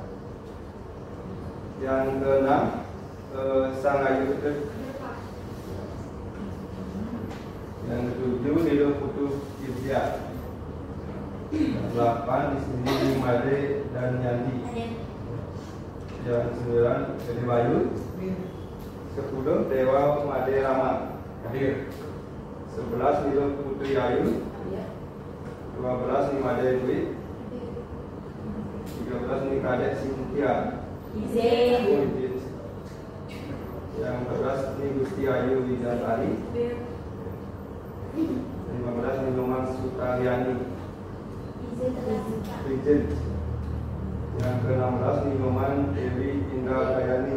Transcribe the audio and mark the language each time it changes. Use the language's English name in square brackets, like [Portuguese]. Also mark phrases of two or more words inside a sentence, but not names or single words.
[Indonesian] Yang keenam, Sangayu Udek. Yang ketujuh, Lido Putu Idya. Yang delapan, di sini Nimade dan Yandi. Hadir. Yang sembilan, Dede Bayu. 10, Dewa Made Rama. Hadir. 11, Lido Putri Ayu. 12, Nimade Dwi. 13, Nikade Sintia. Izin. Yang 14, ini Gusti Ayu Widantari. 15, Niloman Sutariani. Izin. Yang ke-16, Niloman Dewi Indrayani.